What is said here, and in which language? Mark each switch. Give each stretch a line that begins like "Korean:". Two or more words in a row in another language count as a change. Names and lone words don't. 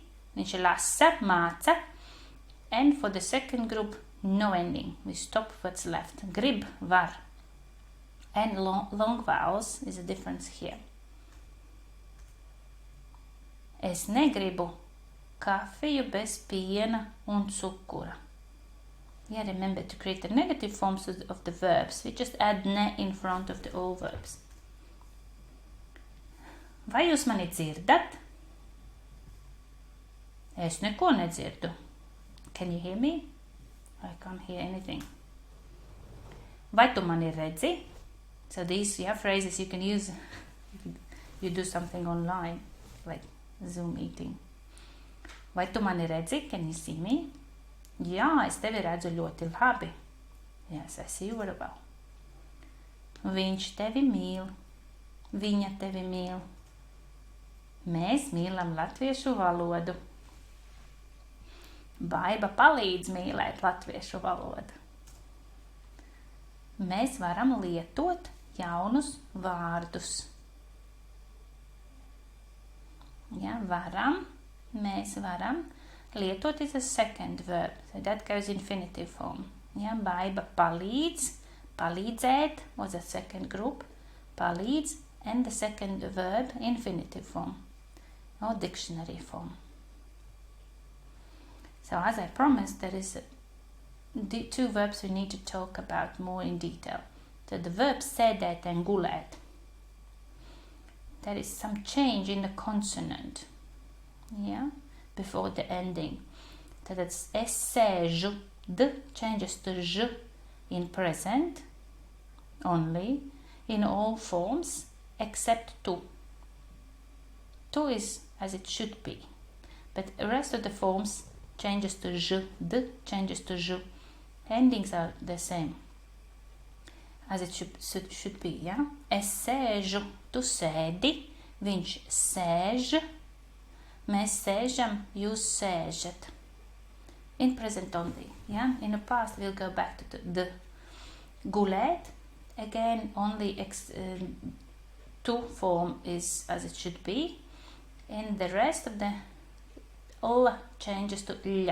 Latvian: Viņš lasa, māca.
English: And for the second group, no ending. We stop what's left.
Latvian: Grib, var.
English: And long vowels is a difference here.
Latvian: Es negribu kafiju bez piena un cukura.
English: Yeah, remember to create the negative forms of the verbs. We just add ne in front of the all verbs.
Latvian: Vai jūs mani dzirdat? Es neko nedzirdu.
English: Can you hear me? I can't hear anything.
Latvian: Vai tu mani redzi?
English: So these phrases you can use if you do something online, like Zoom meeting.
Latvian: Vai tu mani redzi?
English: Can you see me?
Latvian: Jā, es tevi redzu ļoti labi.
English: Yes, I see you very well.
Latvian: Viņš tevi mīl. Viņa tevi mīl. Mēs mīlam latviešu valodu. Baiba palīdz mīlēt latviešu valodu. Mēs varam lietot jaunus vārdus. Ja, varam, mēs varam.
English: Lietot is a second verb, so that goes infinitive form.
Latvian: Ja, Baiba palīdz, palīdzēt
English: was a second group. Palīdz and the second verb infinitive form or dictionary form. So as I promised, there is the two verbs we need to talk about more in detail. So the verb sēdēt and gulēt. There is some change in the consonant. Yeah, before the ending. So that's
Latvian: es sēžu,
English: d changes to ž in present only in all forms except tu. Tu is as it should be, but the rest of the forms changes to ž, d changes to ž. Endings are the same as it should be, yeah?
Latvian: Es sēžu, tu sēdi, viņš sēž, mēs sēžam, jūs sēžat.
English: In present only, yeah? In the past we'll go back to the gulēt. Again, only tu form is as it should be. And the rest of the l changes to ļa.